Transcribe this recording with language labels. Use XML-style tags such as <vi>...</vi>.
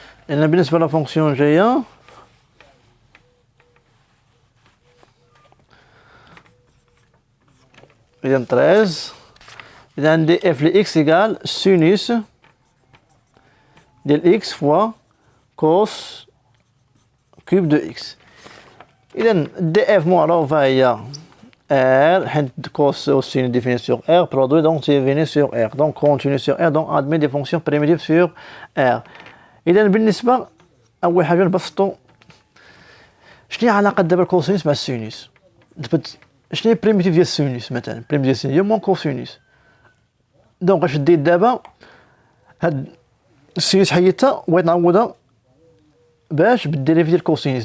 <ar>إذا بالنسبة لا فونكسيون الجاية إذا 13 إذا عندي اف لي اكس إيكال سينوس ديال اكس فوا كوس كوب دو اكس. إذا دي اف معروفة هي</ar> <fr>R, cos aussi défini sur R, produit donc défini sur R, donc continue sur R, donc admet des fonctions primitives sur R.</fr> <ar>إذا بالنسبة أول حاجة نبسطو شنو هي علاقة دابا الكوسينوس مع السينوس؟ شنو هي بريميتيف ديال السينوس مثلا؟ بريميتيف ديال السينوس هي موان كوسينوس. دونك اش دير دابا هاد السينوس حيدتها وبغيت نعوضها باش بالديريف ديال الكوسينوس.</ar>